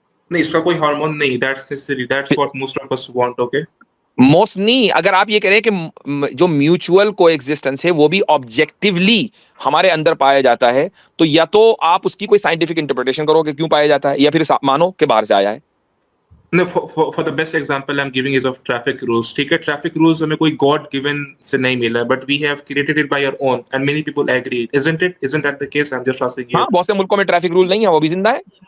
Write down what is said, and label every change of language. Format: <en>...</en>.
<hi>नहीं, इसका कोई हार्मोन नहीं,</hi> <en>That's necessary, that's what most of us want. Okay,</en> <hi>most नहीं, अगर आप ये कह रहे हैं कि जो म्यूचुअल कोएग्जिस्टेंस है वो भी ऑब्जेक्टिवली हमारे अंदर पाया जाता है, तो या तो आप उसकी कोई साइंटिफिक इंटरप्रिटेशन करो कि क्यों पाया जाता है, या फिर मानो कि बाहर से आया है।</hi> <en>No, for the best example I'm giving is of traffic rules.</en> <hi>ठीक है,</hi> <en>traffic rules</en> <hi>हमें कोई</hi> <en>God given</en> <hi>से नहीं मिला,</hi> <en>but we have created it by our own, and many people agree, isn't it? Isn't that the case? I'm just asking you.</en> <hi>हाँ, बहुत से मुल्कों में ट्रैफिक रूल नहीं है, वो भी जिंदा है।</hi>